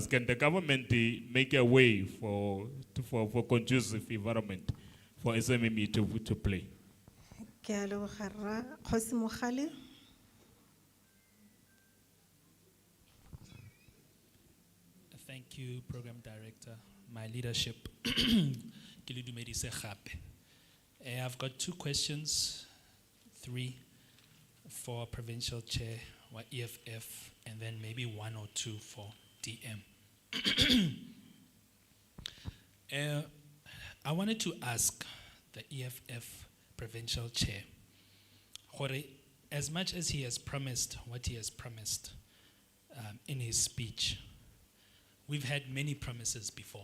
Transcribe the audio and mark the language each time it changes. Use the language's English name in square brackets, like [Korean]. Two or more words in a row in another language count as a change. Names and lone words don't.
[English] Can the government make a way for conducive environment for SMME to play? [Tswana] Ke a leboga Rra Kgosi Mogale. [English] Thank you, Program Director. My leadership. [Tswana] Ke le dumedise gape. [English] I've got 2 questions, 3 for Provincial Chair or EFF, and then maybe 1 or 2 for DM. I wanted to ask the EFF Provincial Chair, Khoi, as much as he has promised what he has promised in his speech, we've had many promises before.